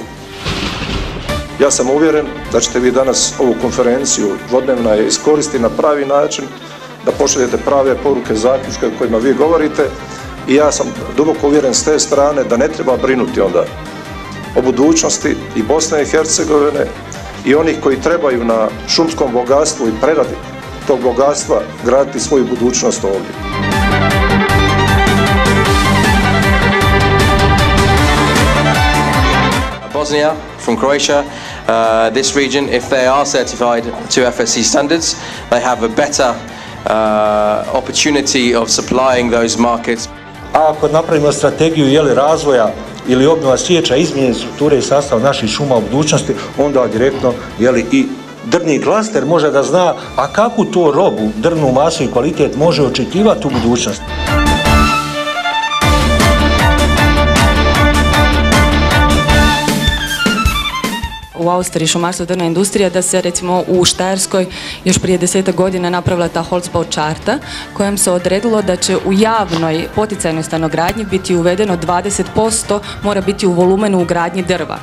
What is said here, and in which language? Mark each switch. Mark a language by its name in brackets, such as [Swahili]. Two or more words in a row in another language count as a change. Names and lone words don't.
[Bosnian] Ja sam uvjeren da ćete vi danas ovu konferenciju dvodnevna iskoristiti na pravi način, da pošaljete prave poruke, zaključke o kojima vi govorite i ja sam duboko uvjeren s te strane da ne treba brinuti onda o budućnosti i Bosne i Hercegovine i onih koji trebaju na šumskom bogatstvu i preradi tog bogatstva graditi svoju budućnost ovdje. [English] Bosnia from Croatia, this region, if they are certified to FSC standards, they have a better opportunity of supplying those markets. [Bosnian] A ako napravimo strategiju razvoja ili obnova sječa, izmjene strukture i sastav naših šuma u budućnosti, onda direktno i drvni klaster može da zna, a kakvu to robu, drvnu masu i kvalitet može očekivati u budućnosti. U Austriji šumarstvo i drvna industrija, da se recimo u Štajerskoj još prije 10 godina napravila ta Holzbau charta kojom se odredilo da će u javnoj poticajnoj stanogradnji biti uvedeno 20% mora biti u volumenu ugradnji drva.